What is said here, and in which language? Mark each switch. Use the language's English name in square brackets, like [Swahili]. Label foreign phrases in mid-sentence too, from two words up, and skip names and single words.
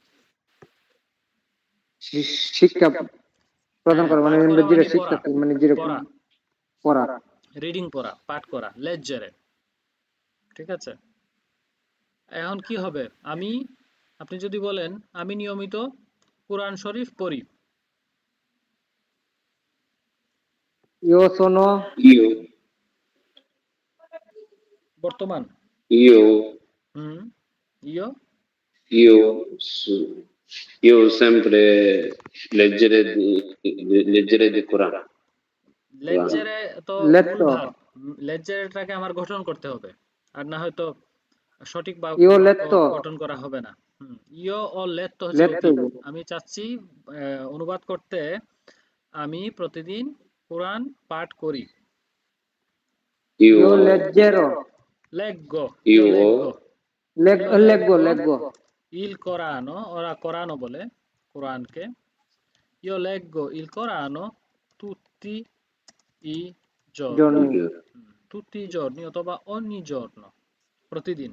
[Bangla] শিক্ষা প্রদান হ্যাঁ, করা মানে পাঠ করা ইংরেজিতে মানে শিক্ষা পড়া, মানে যেরকম পড়া, পড়া রিডিং পড়া, পাঠ করা, লেজ্জারে, ঠিক আছে? এখন কি হবে? আপনি যদি বলেন আমি নিয়মিত কোরআন শরীফ পড়ি, [Italian] io sono ইউ [Bangla] বর্তমান, [Italian] ইউ হুম, ইয়, ইউ Io ho sempre leggere di Corano. [Bangla] লেজ্জেরে তো মূল [Italian] লেট্টো [Bangla] ভাব, লেজ্জেরেটাকে আমার গঠন করতে হবে, আর না হয়তো সঠিক [Italian] ইও [Bangla] বাক্য [Italian] লেট্টো [Bangla] গঠন করা হবে না। [Italian] io ho letto [Bangla] হচ্ছে [Italian] লেট্টো [Bangla] অতীত। আমি চাচ্ছি অনুবাদ করতে, আমি প্রতিদিন কোরআন পাঠ করি। [Italian] ইও Io, লেজ্জেরো লেগ্গো, ইয় io ho, লেগ্গো, ইয় লেগগো লেগ্গো লেগগো il Corano, [Bangla] ওরা কোরআনও বলে কোরআনকে। [Italian] io leggo il Corano tutti i giorni, জর্নি tutti giorni [Bangla] অথবা [Italian] ogni giorno, [Bangla] প্রতিদিন।